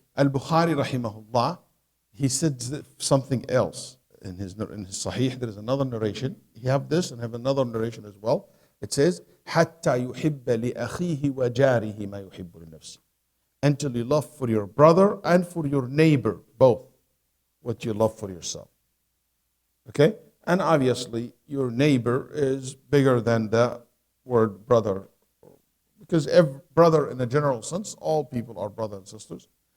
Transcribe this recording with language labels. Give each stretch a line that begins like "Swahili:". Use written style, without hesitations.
English: Al-Bukhari rahimahullah, he said something else in his Sahih. There is another narration. He have this and have another narration as well. It says,
Arabic: حَتَّى يُحِبَّ لِأَخِيهِ وَجَارِهِ مَا يُحِبُّ لِنَفْسِهِ.
English: Until you love for your brother and for your neighbor, both, what you love for yourself. Okay? And obviously, your neighbor is bigger than the word brother. Because every brother, in a general sense, all people are brothers and sisters.